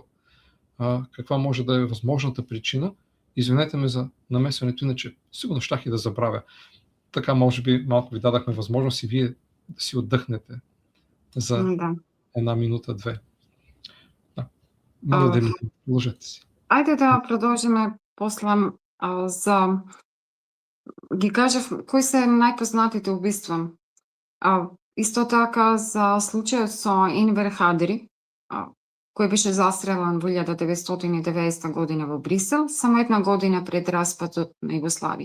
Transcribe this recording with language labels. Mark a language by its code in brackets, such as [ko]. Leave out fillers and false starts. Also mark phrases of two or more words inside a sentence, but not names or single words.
[bg] Каква може да е възможната причина? Извинете ме за намесването, иначе сигурно щях и да забравя. Така, може би, малко ви дадахме възможност и вие да си отдъхнете за една минута-две. Моля да ми продължете си. [mk] Ајде да продолжиме после за... Ги кажав кои се најпознатите убиства. Исто така за случајот со Енвер Хадри, кој беше застрелан во 1990 година во Брисел, само една година пред распадот на Југославија.